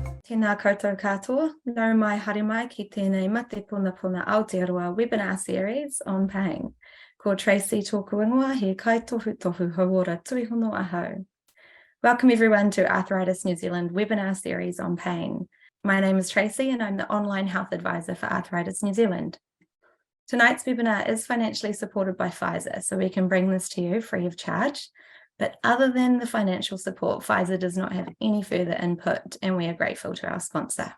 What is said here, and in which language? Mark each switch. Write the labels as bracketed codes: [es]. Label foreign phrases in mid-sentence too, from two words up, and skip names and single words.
[mi] Tēnā koutou katoa, nau mai haere mai ki tēnei mate puna Aotearoa [en] webinar series on pain. [mi] Ko Tracy tōku ingoa he kaitohu tohu hauora turihono ahau. [en] Welcome everyone to Arthritis New Zealand webinar series on pain. My name is Tracy and I'm the online health advisor for Arthritis New Zealand. Tonight's webinar is financially supported by Pfizer, so we can bring this to you free of charge. But other than the financial support, Pfizer does not have any further input, and we are grateful to our sponsor.